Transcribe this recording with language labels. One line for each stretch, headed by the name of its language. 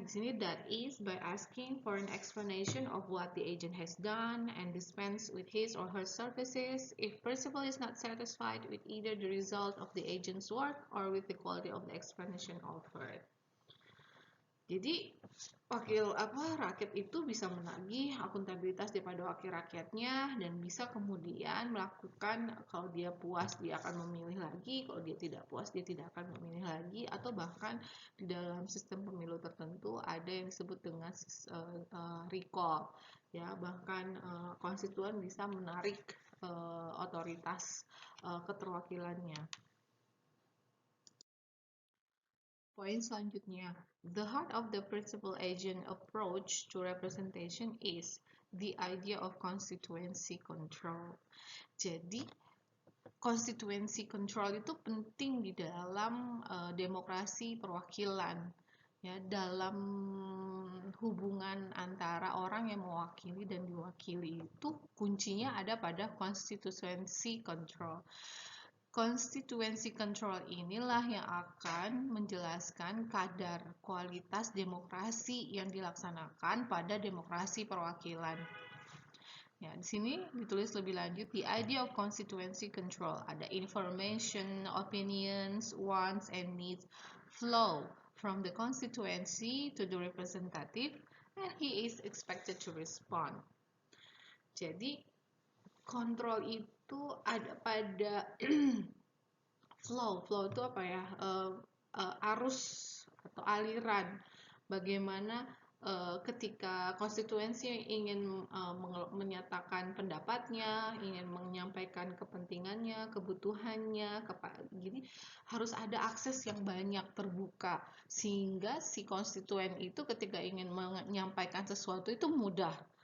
English: Di sini that is by asking for an explanation of what the agent has done and dispense with his or her services. If principal is not satisfied with either the result of the agent's work or with the quality of the explanation offered.
Indonesian: Jadi rakyat itu bisa menagih akuntabilitas daripada wakil rakyatnya dan bisa kemudian melakukan, kalau dia puas dia akan memilih lagi, kalau dia tidak puas dia tidak akan memilih lagi, atau bahkan di dalam sistem pemilu tertentu ada yang disebut dengan recall, ya, bahkan konstituen bisa menarik otoritas keterwakilannya.
English: Poin selanjutnya, the heart of the principal-agent approach to representation is the idea of constituency control.
Indonesian: Jadi, constituency control itu penting di dalam demokrasi perwakilan. Ya, dalam hubungan antara orang yang mewakili dan diwakili itu kuncinya ada pada constituency control. Constituency control inilah yang akan menjelaskan kadar kualitas demokrasi yang dilaksanakan pada demokrasi perwakilan. Ya, di sini ditulis lebih lanjut, the idea of constituency control.
English: Ada information, opinions, wants, and needs flow from the constituency to the representative, and he is expected to respond.
Indonesian: Jadi, kontrol itu ada pada flow. Flow itu apa ya? Arus atau aliran. Bagaimana ketika konstituensi ingin menyatakan pendapatnya, ingin menyampaikan kepentingannya, kebutuhannya, jadi harus ada akses yang banyak terbuka sehingga si konstituen itu ketika ingin menyampaikan sesuatu itu mudah.